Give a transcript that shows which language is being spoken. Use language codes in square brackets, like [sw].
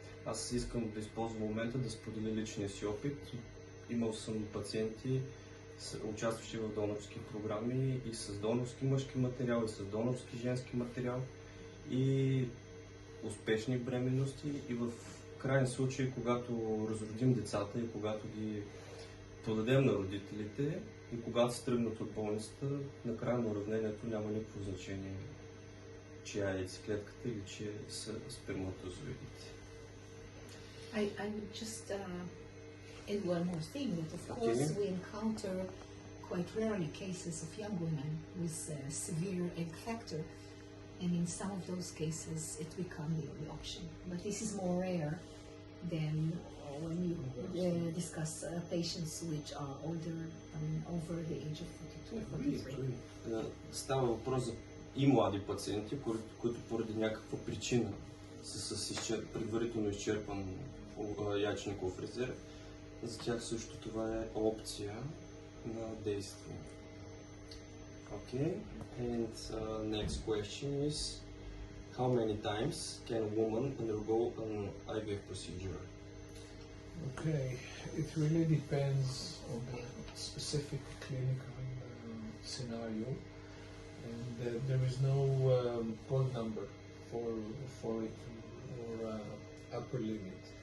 [bg] Аз искам да използвам момента да споделя личния си опит. Имал съм пациенти, участващи в донорски програми и с донорски мъжки материал, и с донорски женски материал, и успешни бременности, и в крайен случай, когато разродим децата и когато ги подадем на родителите и когато се тръгнат от болницата, на края на уравнението няма никакво значение чия е яйцеклетката или чия са сперматозоидите. [en] I would just add one more thing, that of course we encounter quite rarely cases of young women with severe egg factor, and in some of those cases it becomes the only option. But this is more rare than when you discuss patients which are older, over the age of 42, 43. [bg] Става въпрос за и млади пациенти, които поради някаква причина са с предварително изчерпан яйчников резерв. За тях също това е опция на действие. [en] Okay, and next question is, how many times can a woman undergo an IVF procedure? Okay, it really depends on the specific clinical scenario, and there is no code number for it or upper limit.